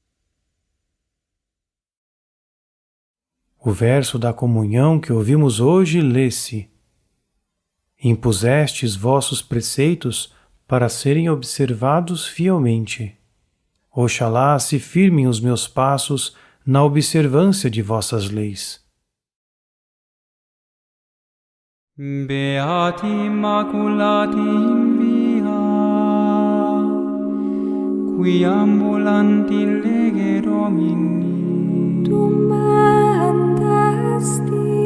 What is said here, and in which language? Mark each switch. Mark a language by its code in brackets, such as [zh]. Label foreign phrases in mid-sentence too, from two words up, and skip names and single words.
[pt] O verso da comunhão que ouvimos hoje lê-se: Impusestes vossos preceitos para serem observados fielmente. Oxalá se firmem os meus passos na observância de vossas leis. [la] Beati Immaculati in via, qui ambulanti lege Domini. [pt] Tu mandaste